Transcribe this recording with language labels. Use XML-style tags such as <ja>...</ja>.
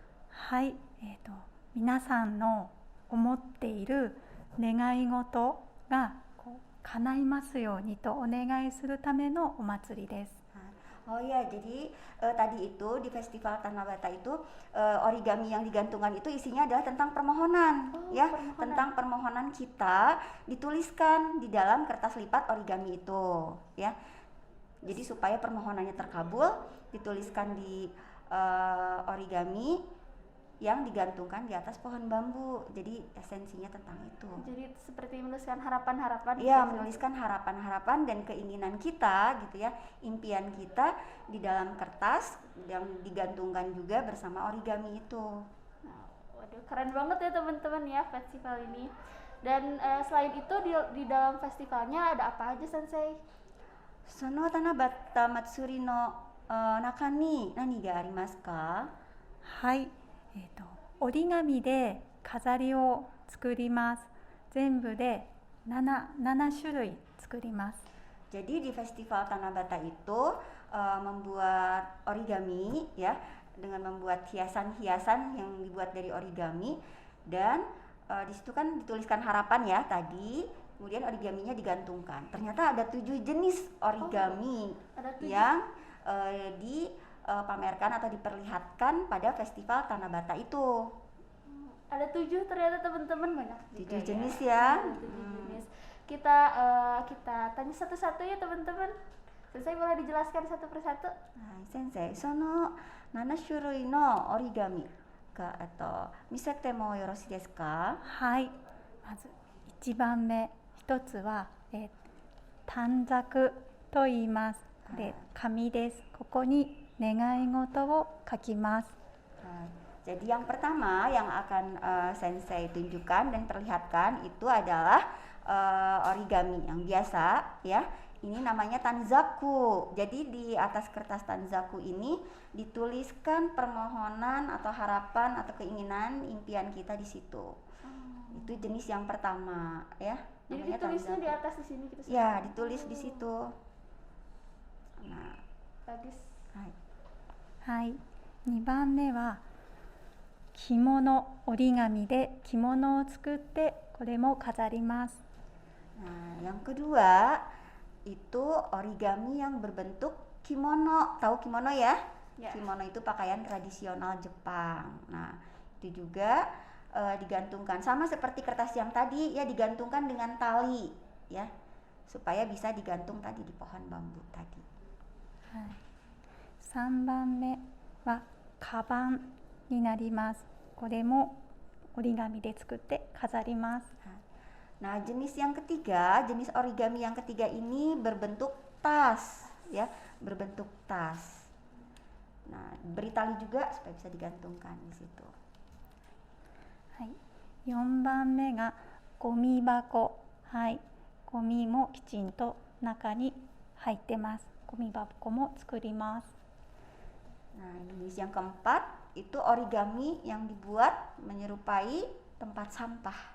<ja>はい、皆さんの思っている願い事がこ叶いますようにとお願いするためのお祭りです。</ja> <id>Oh ya, jadi tadi itu di festival Tanabata itu origami yang digantungkan itu isinya adalah tentang permohonan, ya, permohonan. tentang permohonan kita dituliskan di dalam kertas lipat origami itu, ya. Jadi supaya permohonannya terkabul, dituliskan di origami yang digantungkan di atas pohon bambu. Jadi esensinya tentang itu. Jadi seperti menuliskan harapan-harapan. Iya, menuliskan harapan-harapan dan keinginan kita gitu ya, impian kita di dalam kertas yang digantungkan juga bersama origami itu. Nah, waduh, keren banget ya teman-teman ya festival ini. Dan selain itu di dalam festivalnya ada apa aja Sensei?</id> <ja>Sono Tanabata Matsuri no naka ni nani ga arimasu ka? はい、折り紙で飾りを作ります。全部で 7種類作ります。</ja> <id>Jadi di festival Tanabata itu membuat origami ya, dengan membuat hiasan-hiasan yang dibuat dari origami, dan di situ kan dituliskan harapan ya tadi, kemudian origaminya digantungkan. Ternyata ada 7 jenis origami yang dipamerkan atau diperlihatkan pada festival Tanabata itu. Ada 7 ternyata teman-teman, banyak juga 7 jenis ya. 7 jenis. Kita tanya satu-satu ya teman-teman. Sensei boleh dijelaskan satu persatu?</id> <ja>Sensei, sono 7種類の折り紙が見せてもよろしいですか？はい、まず1番目、一つは、短冊と言います。で、紙です。ここに願い事を書きます。</ja> <id>Jadi yang pertama yang akan Sensei tunjukkan dan perlihatkan itu adalah origami yang biasa ya. Ini namanya tanzaku. Jadi di atas kertas tanzaku ini dituliskan permohonan atau harapan atau keinginan impian kita di situ. Itu jenis yang pertama ya. Jadi ditulisnya di atas di sini gitu. Ya, ditulis di situ. Nah, bagus.</id> <ja>はい、2番目は着物、折り紙で着物を作ってこれも飾ります。</ja> <id>Nah, yang kedua itu origami yang berbentuk kimono. Tahu kimono ya? Ya. Kimono itu pakaian tradisional Jepang. Nah, itu juga digantungkan sama seperti kertas yang tadi ya, digantungkan dengan tali ya, supaya bisa digantung tadi di pohon bambu tadi.</id> <ja>3番目はカバンになります。これも折り紙で作って飾ります。</ja> <id>Nah, jenis yang ketiga, jenis origami yang ketiga ini berbentuk tas ya, berbentuk tas. Nah, beri tali juga supaya bisa digantungkan di situ.</id> <ja>はい、4番目がゴミ箱。はい、ゴミもきちんと中に入ってます。ゴミ箱も作ります。</ja> <id>Nah, jenis yang keempat itu origami yang dibuat menyerupai tempat sampah.</id>